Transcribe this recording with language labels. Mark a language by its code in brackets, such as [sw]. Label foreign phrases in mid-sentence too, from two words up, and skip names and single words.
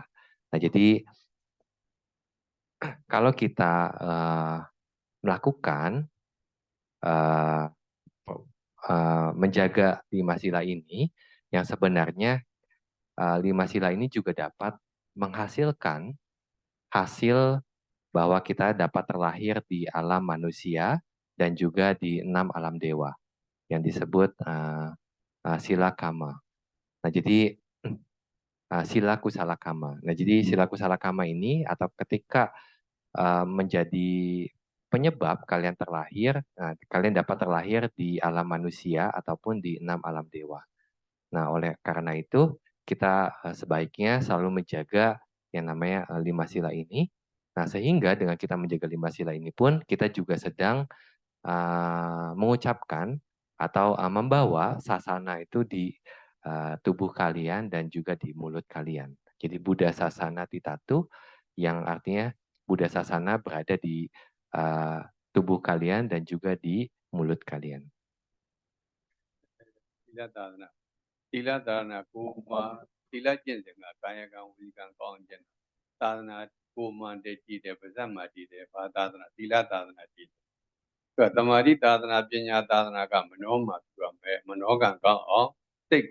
[id] Nah, jadi kalau kita melakukan menjaga 5 sila ini, yang sebenarnya 5 sila ini juga dapat menghasilkan hasil bahwa kita dapat terlahir di alam manusia dan juga di 6 alam dewa yang disebut sila kama. Nah, jadi sila kusala kama. Nah, jadi sila kusala kama ini atau ketika menjadi penyebab kalian terlahir, kalian dapat terlahir di alam manusia ataupun di 6 alam dewa. Nah, oleh karena itu kita sebaiknya selalu menjaga yang namanya 5 sila ini. Nah, sehingga dengan kita menjaga 5 sila ini pun kita juga sedang mengucapkan atau membawa sasana itu di tubuh kalian dan juga di mulut kalian. [pi] Jadi Buddha Sasana Titatu, [id] yang artinya Buddha Sasana berada di tubuh kalian dan juga di mulut kalian. [my] သီလသာသနာသီလသာသနာကိုမှသီလကျင့်စဉ်ကကာယကံဝစီကံကောင်းခြင်းသာသနာကိုမှတည်ကြည်တယ်ပါဇက်မှတည်တယ်ဘာသာသနာသီလသာသနာတည်တယ်သမာဓိသာသနာပညာသာသနာကမနောမှာပြုရမယ်မနောကံကောင်းအောင်စိတ်